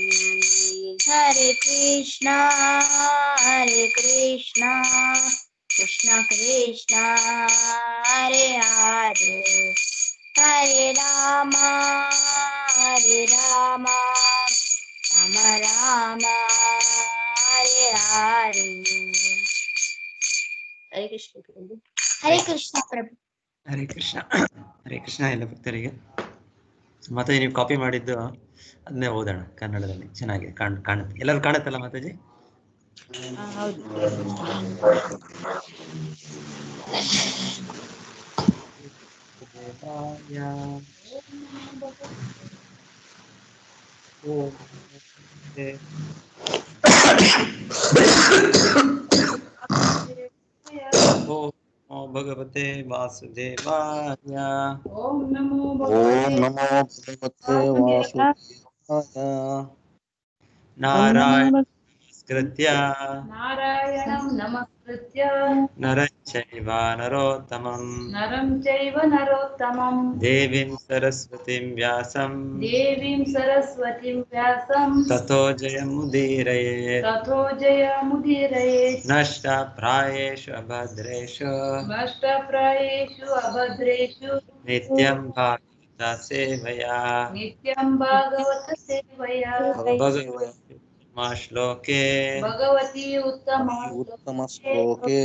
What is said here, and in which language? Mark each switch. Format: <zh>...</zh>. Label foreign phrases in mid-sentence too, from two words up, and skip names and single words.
<sa>हरे कृष्णा कृष्ण कृष्ण हरे हरे हरे राम राम हरे हरे हरे कृष्ण प्रभु हरे कृष्ण प्रभु ಹರೇ ಕೃಷ್ಣ</sa> <kn>ಎಲ್ಲ ಭಕ್ತರಿಗೆ ಮಾತಾಜಿ ನೀವು ಕಾಪಿ ಮಾಡಿದ್ದು ಅದನ್ನೇ ಓದೋಣ ಕನ್ನಡದಲ್ಲಿ ಚೆನ್ನಾಗಿ ಕಾಣುತ್ತೆ ಎಲ್ಲರೂ ಕಾಣುತ್ತಲ್ಲ ಮಾತಾಜಿ ಹೌದು</kn> <sa>ದೇವಾಯ ಓಂ ಓಂ ನಮೋ ಭಗವತೆ ವಾಸುದೇವಾಯ ಓಂ ನಮೋ ಓಂ ಭಗವತೆ ನಮೋ ಭಗವತೆ ವಾಸುದೇವಾಯ ನಾರಾಯಣ ನಮಸ್ಕೃತ್ಯ ನಾರಾಯಣಂ ನಮಸ್ಕೃತ್ಯ ನರಶ್ಚೈವ ನರೋತ್ತಮಂ ನರಂ ಚೈವ ನರೋತ್ತಮಂ ದೇವೀಂ ಸರಸ್ವತಿಂ ವ್ಯಾಸಂ ದೇವೀಂ ಸರಸ್ವತಿಂ ವ್ಯಾಸಂ ತಥೋ ಜಯಮುದೀರಯೇತ್ ತಥೋ ಜಯಮುದೀರಯೇತ್ ನಷ್ಟ ಪ್ರಾಯೇಷು ಅಭದ್ರೇಷು ನಷ್ಟಪ್ರಾಯೇಷು ಅಭದ್ರೇಷು ನಿತ್ಯಂ ಭಾಗವತ ಸೇವಯಾ ನಿತ್ಯಂ ಭಾಗವತ ಸೇವಯಾ ಭಗವತಿ ಶ್ಲೋಕೆ ಭಗವತಿ ಉತ್ತಮ ಉತ್ತಮ ಶ್ಲೋಕೆ</sa>